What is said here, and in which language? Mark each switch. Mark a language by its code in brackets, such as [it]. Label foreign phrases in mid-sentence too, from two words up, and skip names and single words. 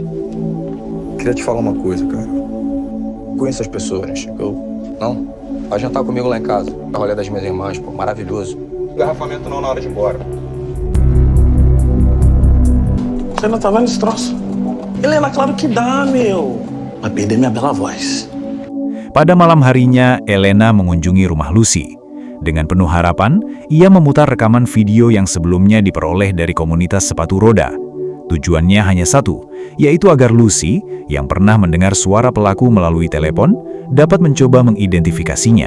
[pt] Queria te falar uma coisa, cara. Conheço as pessoas, né, Chico? Não? Vai jantar comigo lá em casa. A rolê das minhas irmãs, pô, maravilhoso. Garrafamento não na hora de ir embora. Você ainda tá vendo esse troço? Helena, claro que dá, meu. Vai perder minha bela voz. [id] Pada malam harinya, Elena mengunjungi rumah Lucy. Dengan penuh harapan, ia memutar rekaman video yang sebelumnya diperoleh dari komunitas sepatu roda. Tujuannya hanya satu, yaitu agar Lucy, yang pernah mendengar suara pelaku melalui telepon, dapat mencoba mengidentifikasinya.